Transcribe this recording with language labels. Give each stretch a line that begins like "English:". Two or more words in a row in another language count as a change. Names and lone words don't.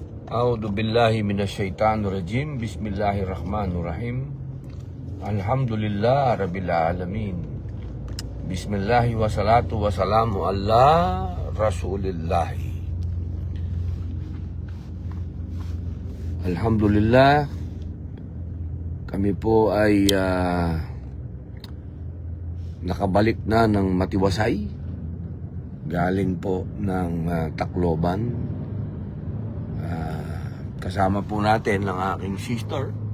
Arabic: أعوذ بالله من الشيطان الرجيم. بسم الله الرحمن الرحيم. الحمد لله رب العالمين. بسم الله والصلاة والسلام على رسول الله. Alhamdulillah,
Filipino: kami po ay nakabalik na ng matiwasay. Galing po ng Tacloban. Kasama po natin ang aking sister.